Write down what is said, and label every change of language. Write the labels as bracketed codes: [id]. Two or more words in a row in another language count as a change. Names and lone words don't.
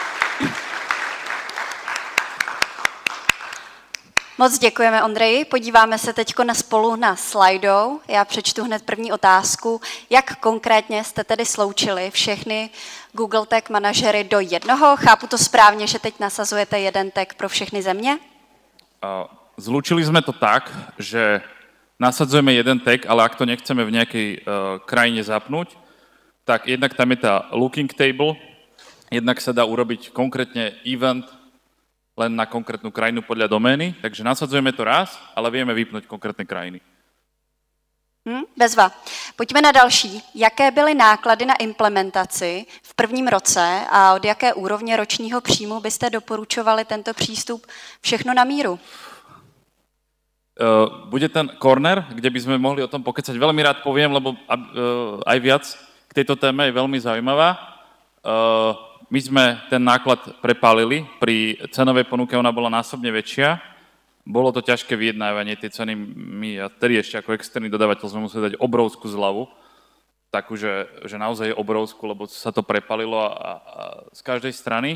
[cs] Moc děkujeme, Ondřeji. Podíváme se teď spolu na slajdou. Já přečtu hned první otázku. Jak konkrétně jste tedy sloučili všechny Google Tag manažery do jednoho? Chápu to správně, že teď nasazujete jeden tag pro všechny země? [sk] Zlúčili sme to tak, že nasadzujeme jeden tag, ale ak to nechceme v nejakej krajine zapnúť, tak jednak tam je tá [en] looking table, [sk] jednak sa dá urobiť konkrétne event len na konkrétnu krajinu podľa domény, takže nasadzujeme to raz, ale vieme vypnúť konkrétne krajiny. [cs] Bezva. Pojďme na další. Jaké byly náklady na implementaci v prvním roce a od jaké úrovně ročního příjmu byste doporučovali tento přístup všechno na míru? [sk] Bude ten corner, kde by sme mohli o tom pokecať. Veľmi rád poviem, lebo aj viac k tejto téme je veľmi zaujímavá. My sme ten náklad prepálili, pri cenovej ponuke ona bola násobne väčšia. Bolo to ťažké vyjednávanie, tie ceny my a tedy ešte ako externý dodávateľ sme museli dať obrovskú zľavu, takú, že naozaj je obrovskú, lebo sa to prepálilo a z každej strany.